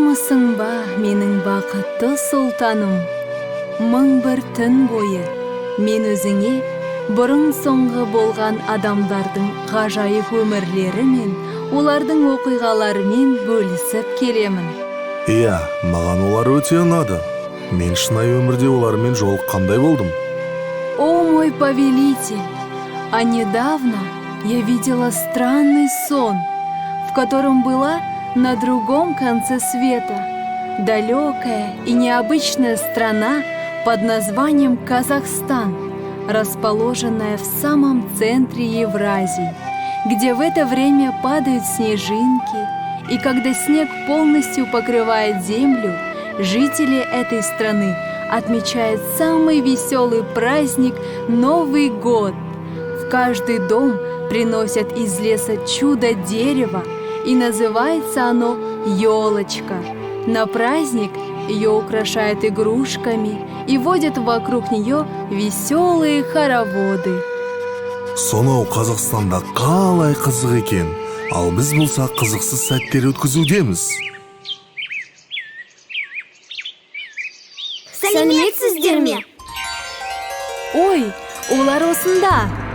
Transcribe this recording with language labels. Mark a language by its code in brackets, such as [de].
[kk] Білесің ба, менің бақытты сұлтаным? Мың бір түн бойы мен өзіңе бұрын соңғы болған адамдардың ғажайып өмірлері мен олардың оқиғаларымен бөлісіп келемін. Иә, маған олар өте ұнады. Мен шынайы өмірде олармен жолыққандай болдым. [ru] О, мой повелитель, а недавно я видела странный сон, в котором была на другом конце света далекая и необычная страна под названием Казахстан, расположенная в самом центре Евразии, где в это время падают снежинки, и когда снег полностью покрывает землю, жители этой страны отмечают самый веселый праздник Новый год. В каждый дом приносят из леса чудо-дерево, и называется оно елочка. На праздник ее украшают игрушками и водят вокруг нее веселые хороводы. [kk] Сонау Қазақстанда қалай қызық екен, ал біз болсақ қызықсыз сәттер өткізудеміз. Сәлеметсіздер ме? Ой, олар осында.